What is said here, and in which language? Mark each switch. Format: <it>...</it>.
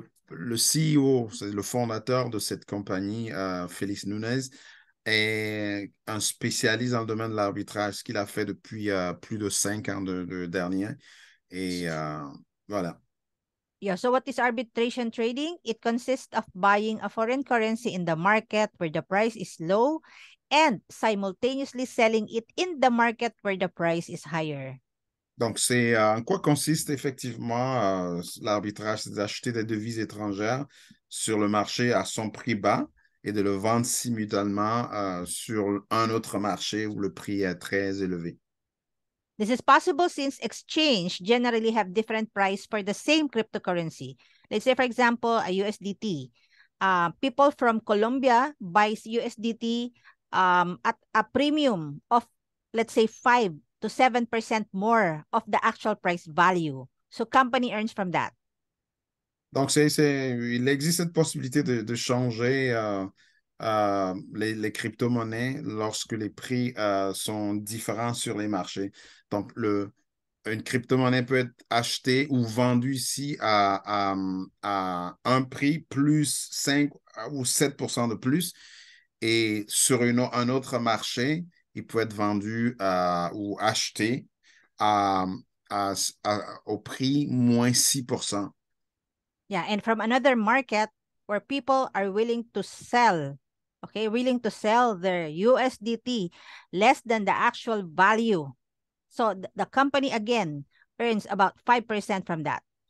<fr>Le CEO, c'est le fondateur de cette compagnie, Félix Nunez, est un spécialiste dans le domaine de l'arbitrage, ce qu'il a fait depuis plus de 5 ans dernier. Et voilà.</fr> <en>Yeah, so what is arbitration trading? It consists of buying a foreign currency in the market where the price is low and simultaneously selling it in the market where the price is higher.</en> <fr>Donc, c'est en quoi consiste effectivement l'arbitrage, c'est d'acheter des devises étrangères sur le marché à son prix bas et de le vendre simultanément sur un autre marché où le prix est très élevé.</fr> <en>This is possible since exchange generally have different price for the same cryptocurrency. Let's say, for example, a USDT. People from Colombia buys USDT at a premium of, let's say, 5 to 7% more of the actual price value. So company earns from that.</en> <fr>Donc, il existe cette possibilité de changer les crypto-monnaies lorsque les prix sont différents sur les marchés. Donc, une crypto-monnaie peut être achetée ou vendue ici à un prix plus 5 ou 7% de plus. Et sur un autre marché, il peut être vendu ou acheté à, au prix moins 6%.</fr> <en>Yeah, and from another market where people are willing to sell, okay, willing to sell their USDT less than the actual value. So the company again earns about 5% from that.</en>